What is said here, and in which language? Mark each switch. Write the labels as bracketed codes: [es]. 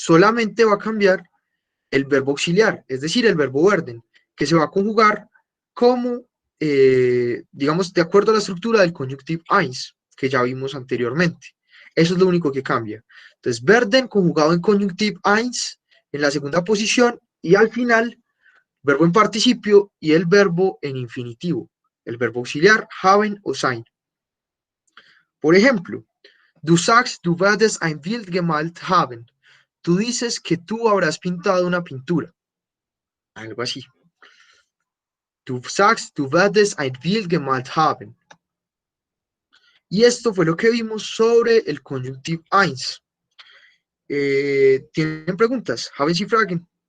[es] Solamente va a cambiar el verbo auxiliar, es decir, el verbo werden, que se va a conjugar como, digamos, de acuerdo a la estructura del conjunctive eins, que ya vimos anteriormente. Eso es lo único que cambia. Entonces, werden conjugado en conjunctive eins, en la segunda posición, y al final, verbo en participio y el verbo en infinitivo, el verbo auxiliar, haben o sein. Por ejemplo, [de] du sagst, du werdest ein Bild gemalt haben. [es] Tú dices que tú habrás pintado una pintura. Algo así. [de] Du sagst, du werdest ein Bild gemalt haben. [es] Y esto fue lo que vimos sobre el conjunctive eins. ¿Tienen preguntas? [de] Haben Sie Fragen?